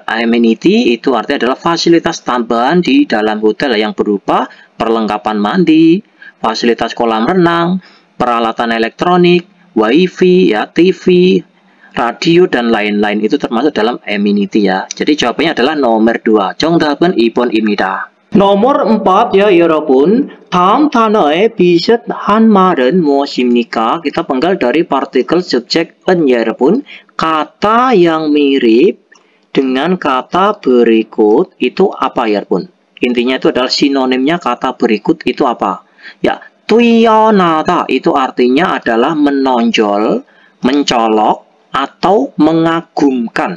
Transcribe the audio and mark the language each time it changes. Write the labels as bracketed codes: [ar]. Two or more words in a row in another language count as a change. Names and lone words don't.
[id] Amenity itu artinya adalah fasilitas tambahan di dalam hotel yang berupa perlengkapan mandi, fasilitas kolam renang, peralatan elektronik, wifi, ya, TV, radio, dan lain-lain. Itu termasuk dalam amenity ya. Jadi jawabannya adalah nomor 2. [ko] 정답은 2번입니다. [id] nomor 4 ya 여러분. [ko] 다음 단어의 비슷한 말은 무엇입니까? [id] Kita penggal dari partikel subjek en ya 여러분. Kata yang mirip dengan kata berikut itu apa ya 여러분? Intinya itu adalah sinonimnya kata berikut itu apa? Ya, 뛰어나다 itu artinya adalah menonjol, mencolok, atau mengagumkan.